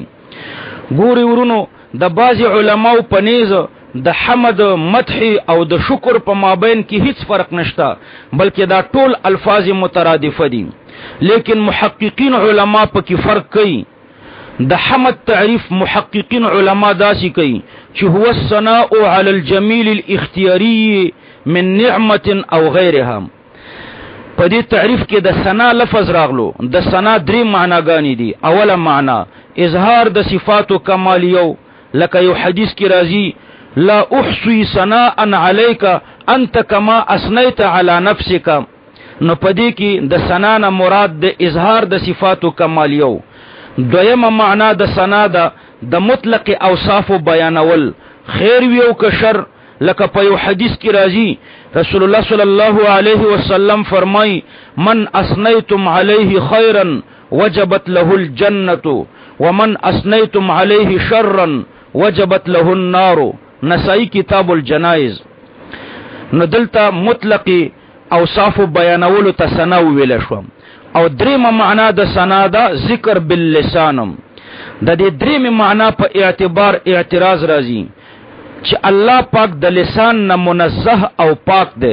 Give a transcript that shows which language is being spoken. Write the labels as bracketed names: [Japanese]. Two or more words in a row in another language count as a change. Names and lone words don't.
[Pashto] ګوري ورونو د بعض علماو په نیز د حمد، مدح او د شکر په مابین کې هیڅ فرق نشته، بلکې دا ټول الفاظ مترادفه دي. لیکن محققین علما په کې فرق کوي. د حمد تعریف محققین علما داسې کوي چې [Arabic] هو الثناء علی الجمیل الاختیاری من نعمت او غیرها. [Pashto] په دې تعریف کې د ثنا لفظ راغلو. د ثنا درې معناګانې دي. اوله معنا اظهار د صفات کمالیو، لکه یو حدیث کې راځي [Arabic] لا احصي ثناء عليك انت كما اثنيت على نفسك. [Pashto] نو پدې کې د ثنا نه مراد د اظهار د صفات کمالیو. دویمه معنا د ثنا د مطلق اوصاف بیانول، خیر ویو که شر، لکه په یو حدیث کې راځي [Arabic] رسول الله صلی الله علیه وسلم [Pashto] فرمای [Arabic] من اثنیتم علیه خیرا وجبت له الجنه ومن اثنیتم علیه شرا وجبت له النار. [Pashto] نسائی کتاب الجنائز. نو دلته مطلق اوصاف بیانولو ته ثنا ویل شو. او درېمه معنا د ثنا دا [Arabic] ذکر باللسان. [Pashto] د دې درېمه معنا په اعتبار اعتراض راځي چې الله پاک د لسان نه منزه او پاک دی.